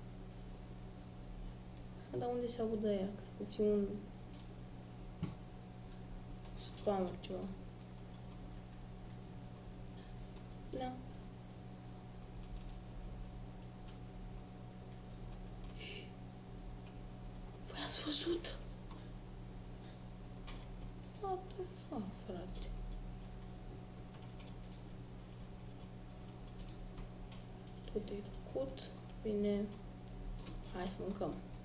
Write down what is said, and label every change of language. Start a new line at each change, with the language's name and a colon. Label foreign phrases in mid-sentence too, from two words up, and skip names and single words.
Romanian: Dar unde se audă aia? Cred că fi un spam ceva. Da. Voi ați văzut?
English: What the fuck,
Romanian: frate? Tot e făcut. Bine. Hai să mâncăm.